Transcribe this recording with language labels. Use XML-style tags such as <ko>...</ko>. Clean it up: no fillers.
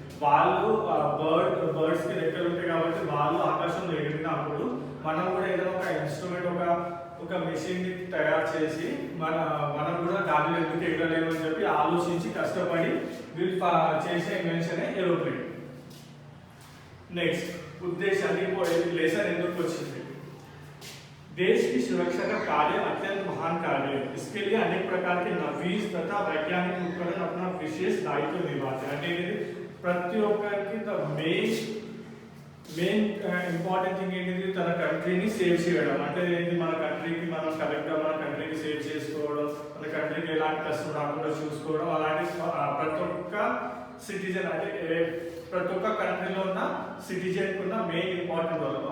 <te>వాళ్ళు బర్డ్స్ కి రెక్కలు ఉంటాయి కాబట్టి వాళ్ళు ఆకాశంలో ఎగిరినప్పుడు మనం కూడా ఏదైనా ఒక ఇన్స్ట్రుమెంట్ ఒక మెషిన్ ని తయారు చేసి మనం కూడా గాలిలో ఎందుకు ఎగరలేము అని చెప్పి ఆలోచించి కష్టపడి వీళ్ళు చేసే ఇన్వెన్షన్ ఏరోప్లేన్.</te> <hi>नेक्स्ट उद्देश्य लेसन</hi> <te>ఎందుకు వచ్చింది.</te> <hi>देश की सुरक्षा का कार्य अत्यंत महान कार्य है. इसके लिए अनेक प्रकार के नवीन तथा वैज्ञानिक उपकरण अपना विशेष दायित्व निभाते हैं.</hi> <te>అంటే ప్రతి ఒక్కరికి మెయిన్ ఇంపార్టెంట్ థింగ్ ఏంటిది, తన కంట్రీని సేవ్ చేయడం. అంటే ఏంటి, మన కంట్రీకి మనం కరెక్ట్గా మన కంట్రీకి సేవ్ చేసుకోవడం, మన కంట్రీకి ఎలాంటి కష్టం రాకుండా చూసుకోవడం, అలాంటి ప్రతి ఒక్క సిటిజన్ అంటే ప్రతి ఒక్క కంట్రీలో ఉన్న సిటిజన్ ఉన్న మెయిన్ ఇంపార్టెంట్ రోల్.</te>